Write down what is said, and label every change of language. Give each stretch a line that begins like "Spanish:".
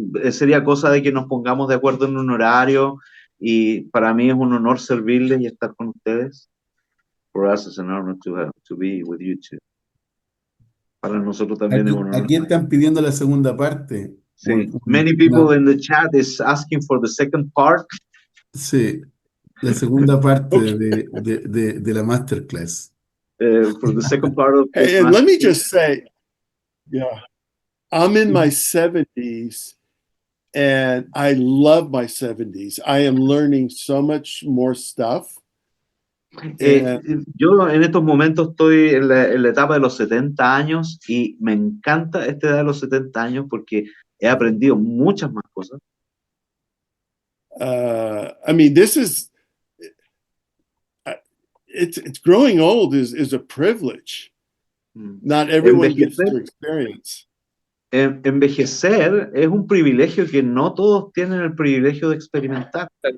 Spanish: Sería cosa de que nos pongamos de acuerdo en un horario, y para mí es un honor servirles y estar con ustedes.
English: For us it's an honor to be with you too.
Spanish: Para nosotros también es un honor. Aquí están pidiendo la segunda parte. Sí.
English: Many people in the chat is asking for the second part.
Spanish: Sí, la segunda parte de la masterclass.
English: For the second part of this Hey, and let me masterclass. just say, yeah, I'm in my 70s, and I love my 70s. I am learning so much more stuff.
Spanish: Yo en estos momentos estoy en la etapa de los 70 años y me encanta esta edad de los 70 años porque he aprendido muchas más cosas.
English: I mean, this is it's growing old is a privilege. Not everyone gets to experience.
Spanish: Envejecer es un privilegio que no todos tienen el privilegio de experimentar.